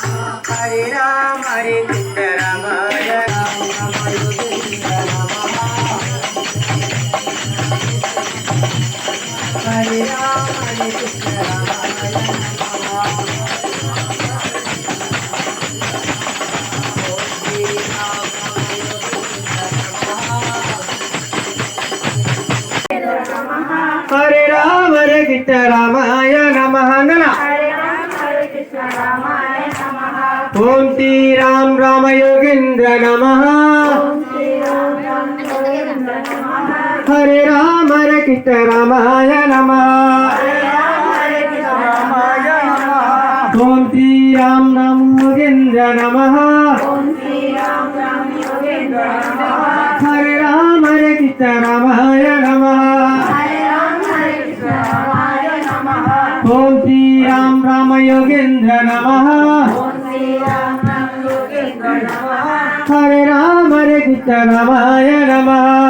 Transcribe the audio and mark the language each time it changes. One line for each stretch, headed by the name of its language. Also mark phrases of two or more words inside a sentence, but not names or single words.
Sanskrit: హరే రామ హరే కృష్ణ రామ హరే రామ హరే కృష్ణ రామ హరే రామ హరే కృష్ణ రామాయ నమః ఓం శ్రీ రామ రామ యోగేంద్ర నమః హరే రామ హరే కృష్ణ రామాయ నమః ఓం శ్రీ రామ రామ యోగేంద్ర నమః హరే రామ హరే కృష్ణ రామాయ నమః ఓం శ్రీ రామ రామ యోగేంద్ర నమః హరే రామ హరే కృష్ణ రామాయ నమః